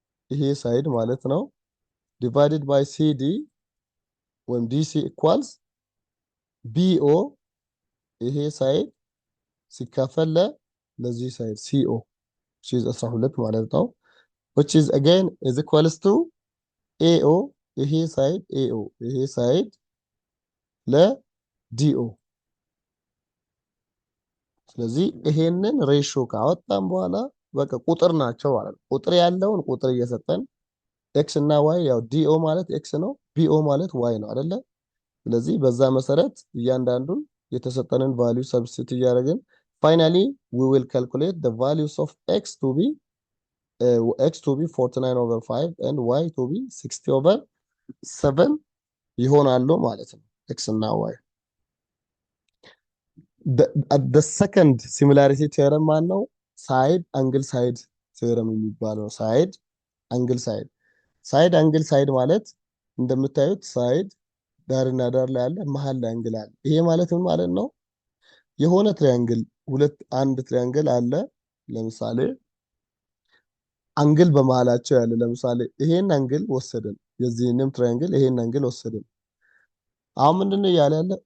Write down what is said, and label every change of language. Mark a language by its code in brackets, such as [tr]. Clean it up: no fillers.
[am] ይሄ ሳይድ ማለት ነው [en] divided by CD [am] ወይም DC [en] equals BO [am] ይሄ ሳይድ ሲካፈል ለዚህ ሳይድ CO which is 12 ማለት ነው [en] which is again is equals to [am] AO ይሄ ሳይድ AO ይሄ ሳይድ ለDO። ስለዚህ ይሄንን ሬሾ ካወጣን በኋላ በቃ ቁጥር ናቸው ማለት ነው። ቁጥር ያለውን ቁጥር እየሰጠን ኤክስ እና ዋይ ያው ዲኦ ማለት ኤክስ ነው፣ ቢኦ ማለት ዋይ ነው አይደለ? ስለዚህ በዛ መሰረት እያንዳንዱን የተሰጠንን ቫልዩ ሰብስቲት እያደረግን ፋይናሊ [en] we will calculate the values of x to be 49 over 5 and y to be 60 over 7 [am] ይሆናሉ ማለት ነው ኤክስ እና ዋይ። [en] the second similarity theorem [am] ማን ነው? ሳይድ አንግል ሳይድ ቴዎረም የሚባለው ሳይድ አንግል ሳይድ ማለት እንደምታዩት ሳይድ ዳርና ዳር ላይ አለ፣ መሃል ላይ አንግል አለ። ይሄ ማለት ምን ማለት ነው? የሆነ ትሪያንግል አንድ ትሪያንግል አለ። ለምሳሌ አንግል በመሃላቸው ያለ ለምሳሌ ይሄን አንግል ወሰድን፣ የዚህንም ትሪያንግል ይሄን አንግል ወሰድን። አሁን ምንድነው እያለ ያለ?